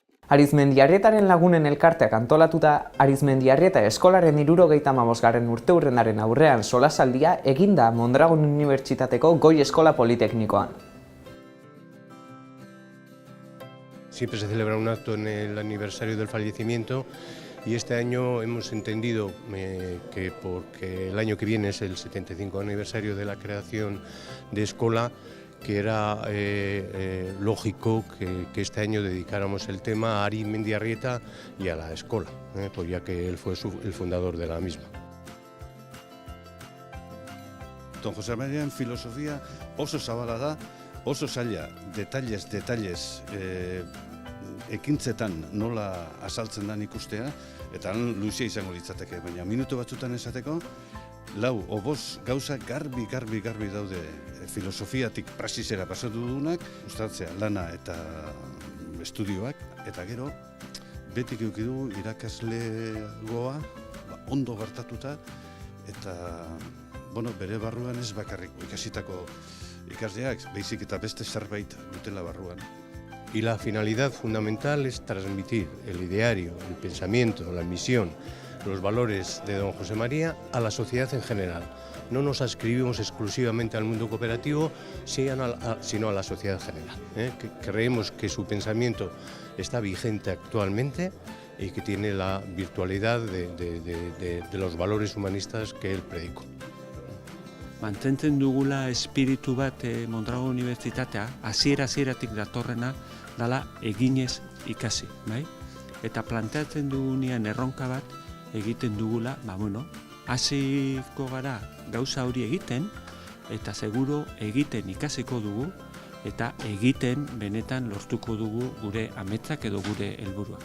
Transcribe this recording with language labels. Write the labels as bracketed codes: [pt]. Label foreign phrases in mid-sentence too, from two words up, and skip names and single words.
[eu] Arizmendiarrietaren lagunen elkarteak antolatuta Arizmendiarrieta eskolaren 75. urteurrenaren aurrean solasaldia eginda Mondragon Unibertsitateko Goi Eskola Politeknikoan. [es] Siempre se celebra un acto en el aniversario del fallecimiento y este año hemos entendido que porque el año que viene es el 75 aniversario de la creación de Escola, que era lógico que este año dedicáramos el tema a Arizmendiarrieta y a la Escola, pues ya que él fue el fundador de la misma. [eu] Don Jose Marian filosofia oso zabala da, oso zaila, detalles, ekintzetan nola azaltzen dan ikustea, eta luzea izango litzateke, baina minutu batzutan esateko, lau o bost gauza garbi daude filosofiatik praxisera pasatu dugunak, gustatzea lana eta estudioak, eta gero betik eduki dugu irakaslegoa ondo gertatuta, eta bere barruan ez bakarrik ikasitako ikasleak, baizik eta beste zerbait dutela barruan. [es] Y la finalidad fundamental es transmitir el ideario, el pensamiento, la misión, los valores de don José María a la sociedad en general. No nos adscribimos exclusivamente al mundo cooperativo, sino a la sociedad general. Creemos que su pensamiento está vigente actualmente y que tiene la virtualidad de los valores humanistas que él predicó. [eu] Mantentzen dugula espiritu bat Mondragon Unibertsitatea, hasieratik datorrena dala eginez ikasi, bai? Eta planteatzen dugunean erronka bat egiten dugula, hasiko gara gauza hori egiten, eta seguro egiten ikasiko dugu, eta egiten benetan lortuko dugu gure ametsak edo gure helburuak.